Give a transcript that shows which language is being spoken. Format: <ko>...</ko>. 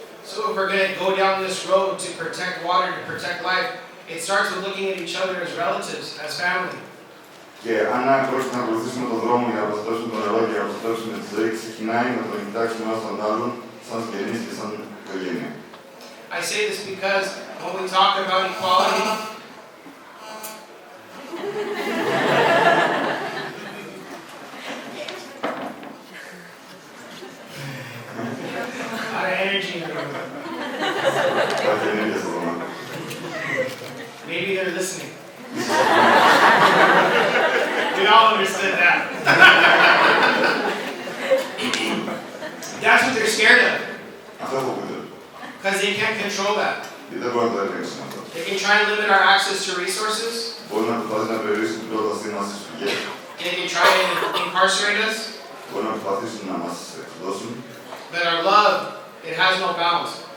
<en>So if we're going to go down this road to protect water, to protect life, it starts with looking at each other as relatives, as family.</en> <el>Και αν πρόκειται να ακολουθήσουμε τον δρόμο για να προστατεύσουμε το νερό και να προστατεύσουμε τη ζωή, ξεκινάει με το να κοιτάξουμε ένας τον άλλον σαν συγγενείς και σαν οικογένεια.</el> <en>I say this because when we talk about equality, a lot of energy in the room.</en> <el>Υπάρχει ενέργεια στο δωμάτιο.</el> <en>Maybe they're listening. We all understood that. That's what they're scared of.</en> <el>Αυτό φοβούνται.</el> <en>Because they can't control that.</en> <el>Γιατί δεν μπορούν να το ελέγξουν αυτό.</el> <en>They can try and limit our access to resources.</en> <el>Μπορούν να προσπαθήσουν να περιορίσουν την πρόταση μας στις πηγές.</el> <en>They can try and incarcerate us.</en> <el>Μπορούν να προσπαθήσουν να μας εκδώσουν.</el> <en>But our love, it has no bounds.</en>